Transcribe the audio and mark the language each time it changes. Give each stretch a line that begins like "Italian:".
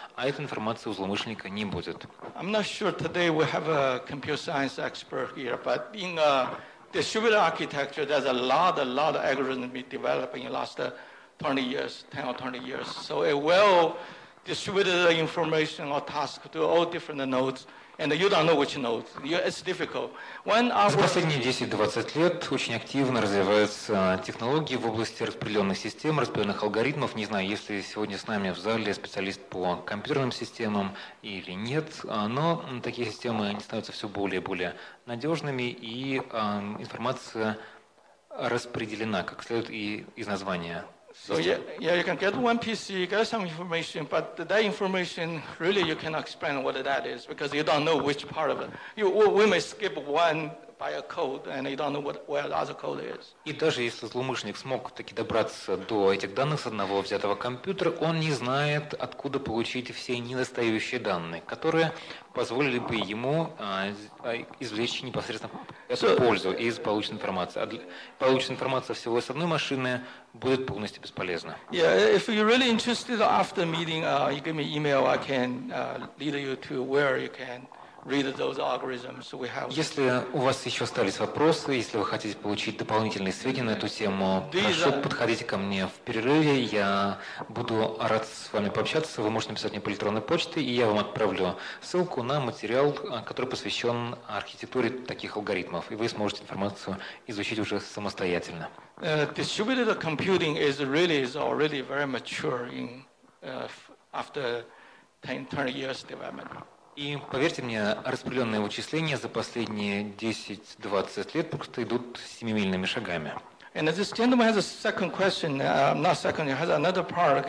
Russian: А этой информации у злоумышленника не будет.
English: I'm not sure today we have a computer science expert here, but in distributed architecture, there's a lot of algorithms being developed in the last 20 years, 10 or 20 years. So it will distribute the information or task to all different nodes, and you don't know which nodes. It's difficult.
Russian: За последние 10-20 лет очень активно развиваются технологии в области распределенных систем, распределенных алгоритмов. Не знаю, есть ли сегодня с нами в зале специалист по компьютерным системам или нет, но такие системы они становятся все более и более надежными, и информация распределена, как следует и из названия.
English: So yeah, you can get one PC, get some information, but that information really you cannot explain what that is because you don't know which part of it. We may skip one by a code, and you don't know where the other code is.
Russian: И даже если злоумышленник смог таки добраться до этих данных с одного взятого компьютера, он не знает, откуда получить все недостающие данные, которые позволили бы ему извлечь непосредственно эту пользу из полученной информации. А полученная информация всего с одной машины будет полностью бесполезна.
English: Yeah, if you're really interested after the meeting, you give me email. I can lead you to where you can read those algorithms we have.
Russian: Если у вас еще остались вопросы, если вы хотите получить дополнительные сведения на эту тему, прошу, подходите ко мне в перерыве, я буду рад с вами пообщаться, вы можете написать мне по электронной почте, и я вам отправлю ссылку на материал, который посвящен архитектуре таких алгоритмов, и вы сможете информацию изучить уже самостоятельно.
English: Distributed computing is already very mature after 10-20 years development.
Russian: И поверьте мне, распределенные вычисления за последние 10-20 лет просто идут семимильными шагами.
English: And this gentleman has a second question, not second, he has another part.